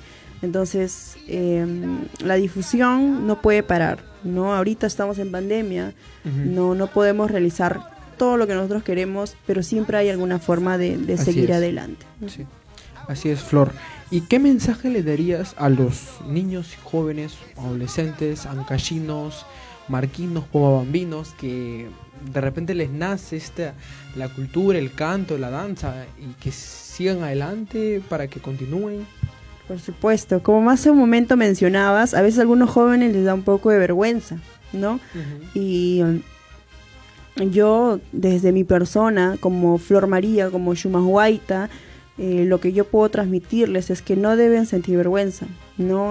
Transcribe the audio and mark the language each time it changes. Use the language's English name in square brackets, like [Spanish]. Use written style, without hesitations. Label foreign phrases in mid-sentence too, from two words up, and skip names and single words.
[Spanish] Entonces, la difusión no puede parar, ¿no? Ahorita estamos en pandemia, no podemos realizar todo lo que nosotros queremos, pero siempre hay alguna forma de seguir adelante. Sí. Así es, Flor. ¿Y qué mensaje le darías a los niños, jóvenes, adolescentes, ancachinos, marquinos, pomabambinos, que de repente les nace la cultura, el canto, la danza, y que sigan adelante para que continúen? Por supuesto, como hace un momento mencionabas, a veces a algunos jóvenes les da un poco de vergüenza, ¿no? Y yo, desde mi persona, como Flor María, como Shumahuayta, lo que yo puedo transmitirles es que no deben sentir vergüenza, ¿no?